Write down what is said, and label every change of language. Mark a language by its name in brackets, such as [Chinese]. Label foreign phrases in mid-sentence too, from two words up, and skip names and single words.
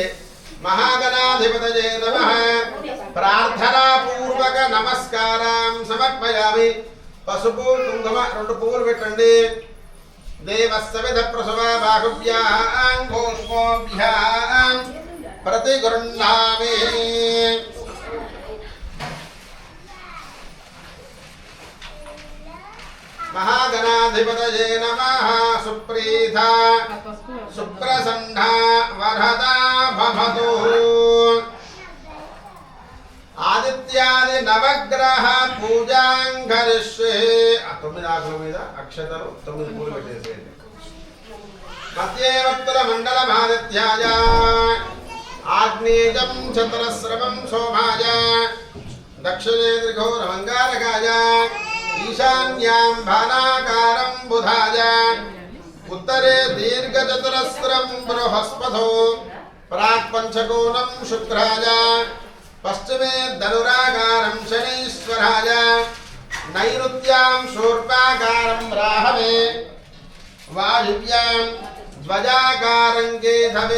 [Sanskrit] మహాగణాధిపతయే నమః ప్రార్థనా పూర్వక నమస్కారం సమర్పయామి. [Telugu] పసుపు కుంకుమ 2 పువ్వులు పెట్టండి. [Sanskrit] దేవస్తవిధ ప్రసవ బాహుభ్యాం పుష్పోభ్యాం ప్రతిగృహ్ణామి. महागणाधिपतये नमः. सुप्रीता सुप्रसन्ना वरदा भवतु. आदित्यादि नवग्रह पूजां करिष्ये. [Telugu] 9 ఆకుల మీద అక్షతలు 9 పూలు పెట్టేసేయండి. [Sanskrit] మధ్యే వక్తుల మండలమాదిత్యాయ ఆగ్నేయం చతురస్రవం సోమాయ దక్షిణే త్రిఘోరమంగారకాయ ఈశాన్యాం భానాకారం బుధాయ ఉత్తరే దీర్ఘచతురస్రం బృహస్పతో ప్రాక్పంచకోణం శుక్రాయ పశ్చిమే ధనురాకారం శనీశ్వరాయ నైరుత్యాం శూర్పాకారం రాహవే వాయువ్యాం ధ్వజాకారం కేతవే.